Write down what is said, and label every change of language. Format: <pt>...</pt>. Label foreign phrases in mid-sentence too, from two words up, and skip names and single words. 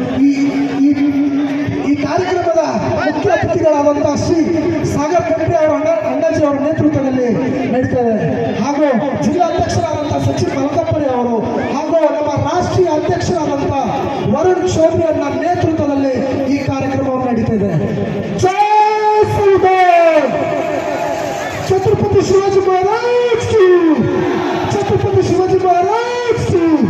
<kn>ಈ ಕಾರ್ಯಕ್ರಮದ ಮುಖ್ಯ ಅತಿಥಿಗಳಾದಂಥ ಶ್ರೀ ಸಾಗರ್ ಖಂಡ್ರೆ ಅವರ ಅಣ್ಣಾಜಿ ಅವರ ನೇತೃತ್ವದಲ್ಲಿ ನಡೀತದೆ. ಹಾಗೂ ಜಿಲ್ಲಾಧ್ಯಕ್ಷರಾದಂಥ ಸಚಿನ್ ಮಲಕಪ್ಪಳಿ ಅವರು ಹಾಗೂ ನಮ್ಮ ರಾಷ್ಟ್ರೀಯ ಅಧ್ಯಕ್ಷರಾದಂಥ ವರುಣ್ ಚೌಧರಿ ಅವರ ನೇತೃತ್ವದಲ್ಲಿ ಈ ಕಾರ್ಯಕ್ರಮವನ್ನು ನಡೀತಿದೆ. ಜೈ ಸಂವಿಧಾನ!</kn> <hi>छत्रपति शिवाजी महाराज की, छत्रपति शिवाजी महाराज की.</hi>